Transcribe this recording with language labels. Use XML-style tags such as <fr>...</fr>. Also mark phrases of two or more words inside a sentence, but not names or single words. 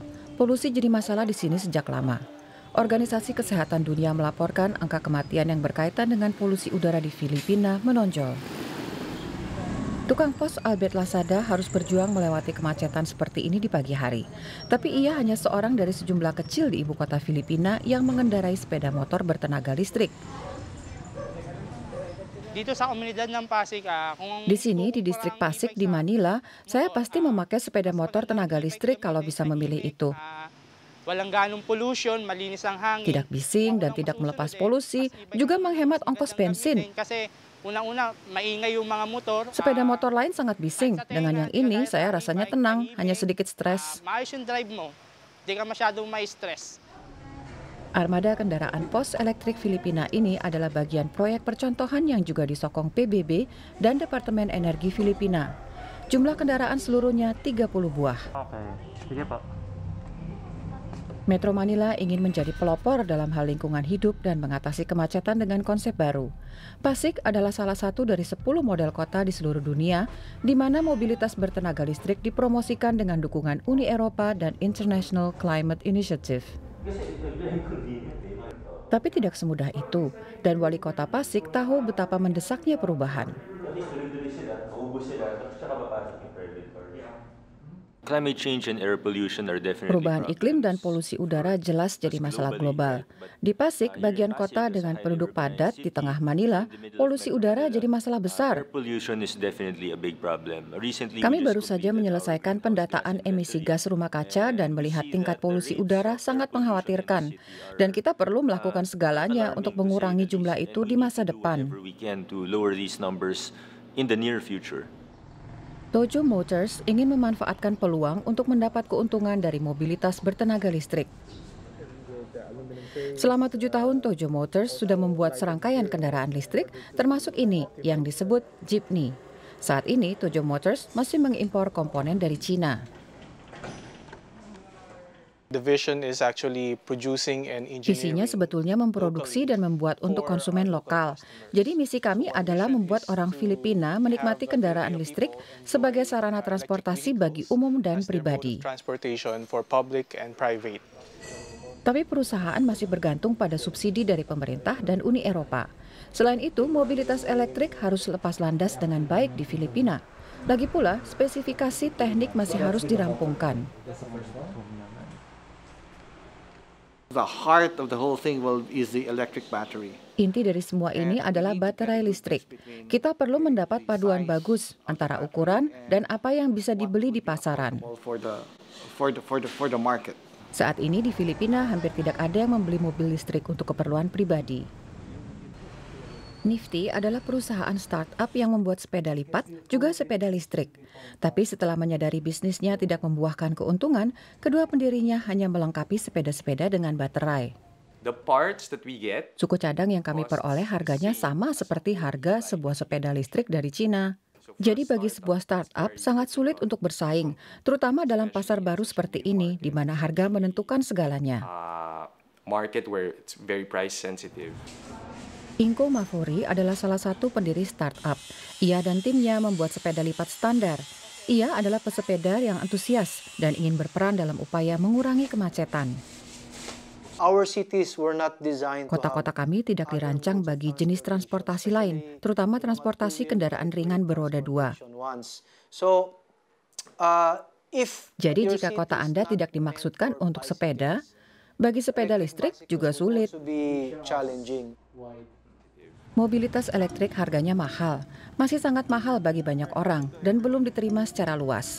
<id>Polusi jadi masalah di sini sejak lama. Organisasi Kesehatan Dunia melaporkan angka kematian yang berkaitan dengan polusi udara di Filipina menonjol. Tukang pos Albert Lasada harus berjuang melewati kemacetan seperti ini di pagi hari. Tapi ia hanya seorang dari sejumlah kecil di ibu kota Filipina yang mengendarai sepeda motor bertenaga listrik.</id> <tl>Dito sa komunidad ng Pasig, kung</tl> <id>Di sini, di distrik</id> <tl>kukumpara ang</tl> <id>Pasig</id> <tl>e-bike</tl> <id>di sa Manila, saya</id> <tl>motor,</tl> <id>pasti memakai sepeda</id> <tl>mas</tl> <id>motor</id> <tl>maganda ang</tl> <id>tenaga</id> <tl>e-bike</tl> <id>listrik</id> <tl>laban</tl> <id>kalau</id> <tl>sa</tl> <id>bisa memilih</id> <tl>tahimik.</tl> <id>itu.</id> <tl>Walang ganong pollution, malinis ang hangin.</tl> <id>Tidak bising dan</id> <tl>Unang</tl> <id>tidak</id> <tl>masusunod</tl> <id>melepas polusi,</id> <tl>mas e-bike</tl> <id>juga</id> <tl>ang</tl> <id>menghemat</id> <tl>mas</tl> <id>ongkos</id> <tl>magandang</tl> <id>bensin.</id> <tl>gamitin kasi unang-una maingay yung mga motor.</tl> <id>Sepeda motor lain sangat</id> <tl>Kahit</tl> <id>bising.</id> <tl>sa</tl> <id>Dengan</id> <tl>tenga,</tl> <id>yang</id> <tl>di</tl> <id>ini,</id> <tl>kagaya</tl> <id>saya</id> <tl>sa</tl> <id>rasanya</id> <tl>e-bike,</tl> <id>tenang, hanya</id> <tl>tahimik,</tl> <id>sedikit stres.</id> <tl>maayos yung drive mo. Di ka masyadong ma-stress.</tl> <id>Armada kendaraan pos elektrik Filipina ini adalah bagian proyek percontohan yang juga disokong PBB dan Departemen Energi Filipina. Jumlah kendaraan seluruhnya 30 buah.</id> <tl>Oke, sige Pak.</tl> <id>Metro Manila ingin menjadi pelopor dalam hal lingkungan hidup dan mengatasi kemacetan dengan konsep baru. Pasig adalah salah satu dari 10 model kota di seluruh dunia di mana mobilitas bertenaga listrik dipromosikan dengan dukungan Uni Eropa dan International Climate Initiative. Tapi tidak semudah itu, dan wali kota Pasig tahu betapa mendesaknya perubahan.</id> <en>Climate change and air pollution are definitely</en> <id>Perubahan iklim dan</id> <en>problems.</en> <id>polusi udara jelas jadi masalah global. Di Pasig, bagian kota dengan penduduk padat di tengah Manila, polusi udara jadi masalah besar.</id> <en>Air pollution is definitely a big problem. Recently,</en> <id>Kami</id> <en>we just</en> <id>baru saja</id> <en>completed</en> <id>menyelesaikan</id> <en>our</en> <id>pendataan emisi gas rumah kaca dan melihat tingkat polusi udara sangat mengkhawatirkan. Dan kita perlu melakukan segalanya untuk mengurangi jumlah itu di masa depan.</id> <en>We can to lower these numbers in the near future.</en> <id>Tojo Motors ingin memanfaatkan peluang untuk mendapat keuntungan dari mobilitas bertenaga listrik. Selama 7 tahun, Tojo Motors sudah membuat serangkaian kendaraan listrik, termasuk ini yang disebut Jeepney. Saat ini, Tojo Motors masih mengimpor komponen dari Cina.</id> <en>The vision is actually producing and</en> <id>Visinya</id> <en>engineering.</en> <id>sebetulnya memproduksi dan membuat untuk konsumen lokal. Jadi misi kami adalah membuat orang Filipina menikmati kendaraan listrik sebagai sarana transportasi bagi umum dan pribadi.</id> <en>Transportation for public and private.</en> <id>Tapi perusahaan masih bergantung pada subsidi dari pemerintah dan Uni Eropa. Selain itu, mobilitas elektrik harus lepas landas dengan baik di Filipina. Lagi pula, spesifikasi teknik masih harus dirampungkan.</id> <en>The heart of the whole thing is the electric battery.</en> <id>Inti dari semua ini adalah baterai listrik. Kita perlu mendapat paduan bagus antara ukuran dan apa yang bisa dibeli di pasaran.</id> <en>For the market.</en> <id>Saat ini di Filipina hampir tidak ada yang membeli mobil listrik untuk keperluan pribadi. Nifty adalah perusahaan startup yang membuat sepeda lipat, juga sepeda listrik. Tapi setelah menyadari bisnisnya tidak membuahkan keuntungan, kedua pendirinya hanya melengkapi sepeda-sepeda dengan baterai.</id> <en>The parts that we get,</en> <id>Suku cadang yang kami peroleh harganya sama seperti harga sebuah sepeda listrik dari Cina. Jadi bagi sebuah startup sangat sulit untuk bersaing, terutama dalam pasar baru seperti ini, di mana harga menentukan segalanya.</id> <en>market where it's very price sensitive.</en> <id>Inko Mafori adalah salah satu pendiri startup. Ia dan timnya membuat sepeda lipat standar. Ia adalah pesepeda yang antusias dan ingin berperan dalam upaya mengurangi kemacetan.</id> <en>Our cities were not designed to</en> <id>Kota-kota kami tidak dirancang bagi jenis transportasi lain, terutama transportasi kendaraan ringan beroda dua.</id> <en>So,</en> <id>Jadi jika kota Anda tidak dimaksudkan untuk sepeda, bagi sepeda listrik juga sulit. Mobilitas elektrik harganya mahal, masih sangat mahal bagi banyak orang dan belum diterima secara luas.</id>